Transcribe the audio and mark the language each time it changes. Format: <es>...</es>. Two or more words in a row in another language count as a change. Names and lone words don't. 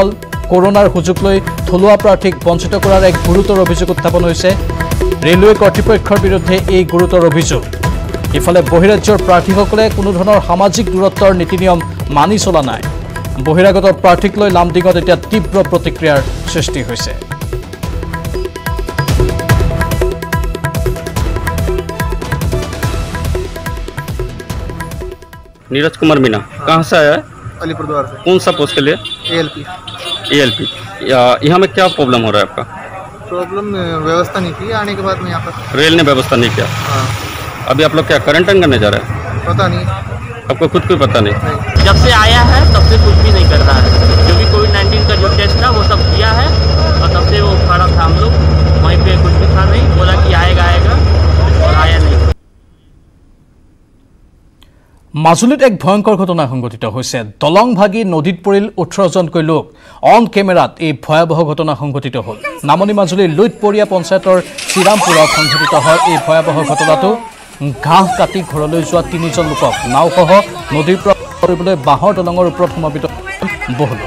<as>কৰোনাৰ সুযোগ লৈ থলুৱা প্ৰাৰ্থীক বঞ্চিত কৰাৰ এক গুৰুতৰ অভিযোগ উত্থাপন হৈছে। ৰেলৱে কৰ্তৃপক্ষৰ বিৰুদ্ধে এই গুৰুতৰ অভিযোগ। ইফালে বহিৰাজ্যৰ প্ৰাৰ্থীসকলে কোনো ধৰণৰ সামাজিক দূৰত্বৰ নীতি নিয়ম মানি চলা নাই। বহিৰাগত প্ৰাৰ্থীক লৈ লামডিঙত এতিয়া তীব্ৰ প্ৰতিক্ৰিয়াৰ সৃষ্টি হৈছে।</as> <hi>नीरज कुमार मीना कहाँ से आया है? अलीपुरद्वार से। कौन सा पोस्ट के लिए? ALP। यहाँ में क्या प्रॉब्लम हो रहा है आपका? प्रॉब्लम व्यवस्था नहीं थी आने के बाद में यहाँ पर। रेल ने व्यवस्था नहीं किया? हाँ। अभी आप लोग क्या क्वारंटाइन करने जा रहे हैं? पता नहीं, आपको खुद को पता नहीं? जब से आया है तब से कुछ भी नहीं कर रहा है। जो भी कोविड-19 का जो टेस्ट था वो सब किया है और तब से वो खड़ा था। हम लोग वहीं पे कुछ भी था नहीं, बोला कि आएगा और आया नहीं।</hi> <as>মাজুলীত এক ভয়ংকৰ ঘটনা সংঘটিত হৈছে। দলং ভাগি নদীত পৰিল 18জনকৈ লোক।</as> <en>on camera</en> <as>এই ভয়াৱহ ঘটনা সংঘটিত হ'ল। নামনি মাজুলীৰ লুইতপৰীয়া পঞ্চায়তৰ শ্ৰীৰামপুৰত সংঘটিত হয় এই ভয়াৱহ ঘটনাটো। ঘাঁহ কাটি ঘৰলৈ যোৱা 3জন লোকক নাওসহ নদীৰ পৰা কৰিবলৈ বাঁহৰ দলঙৰ ওপৰত সমাবিত বহু লোক।</as>